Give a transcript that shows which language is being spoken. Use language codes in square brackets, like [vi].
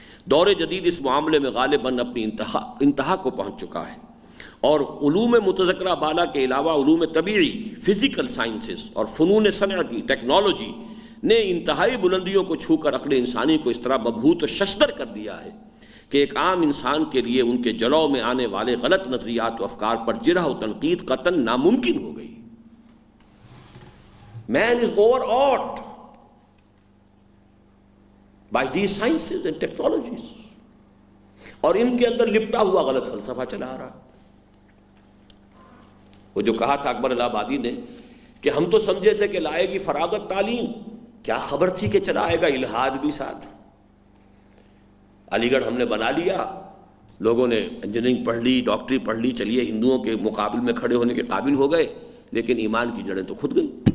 [ur] دور جدید اس معاملے میں غالباً اپنی انتہا کو پہنچ چکا ہے، اور علوم متذکرہ بالا کے علاوہ علوم طبیعی، فزیکل سائنسز اور فنون صنعتی، ٹیکنالوجی نے انتہائی بلندیوں کو چھو کر عقل انسانی کو اس طرح مبہوت و ششدر کر دیا ہے کہ ایک عام انسان کے لیے ان کے جلو میں آنے والے غلط نظریات و افکار پر جرح و تنقید قطعاً ناممکن ہو گئی. [en] Man is overawed by these sciences and technologies. [ur] اور ان کے اندر لپٹا ہوا غلط فلسفہ چلا آ رہا. وہ جو کہا تھا اکبر الہ آبادی نے کہ ہم تو سمجھے تھے کہ لائے گی فراغت تعلیم، کیا خبر تھی کہ چلا آئے گا الہاد بھی ساتھ. علی گڑھ ہم نے بنا لیا، لوگوں نے انجینئرنگ پڑھ لی، ڈاکٹری پڑھ لی، چلیے ہندوؤں کے مقابل میں کھڑے ہونے کے قابل ہو گئے، لیکن ایمان کی جڑیں تو کھد گئی.